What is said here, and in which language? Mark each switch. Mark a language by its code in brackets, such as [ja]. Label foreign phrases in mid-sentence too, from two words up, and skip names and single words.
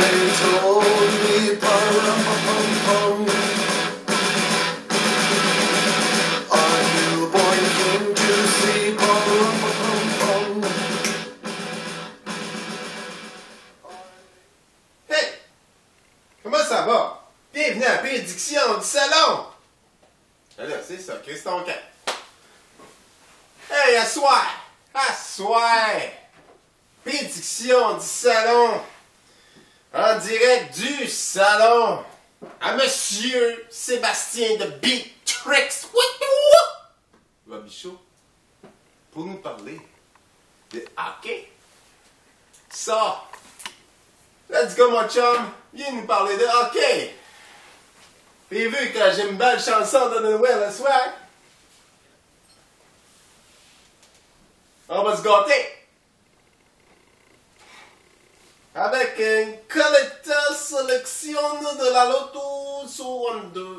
[en] told me, pa-rum-pa-pum-pum, a newborn king to see, pa-rum-pa-pum-pum. Hey! [fr] Comment ça va? Bienvenue à la prédiction du salon! Là, c'est ça, Chris ton camp. Hey, assoir! Assoir! Prédiction du salon! En direct du salon! À Monsieur Sébastien de Beat Tricks! Robichaud, pour nous parler de hockey. Ça! [en] Let's go, [fr] mon chum! Viens nous parler de hockey! T'as vu que j'ai une belle chanson de Noël le soir? On va se gâter! Avec une collector sélection de la Loto 62.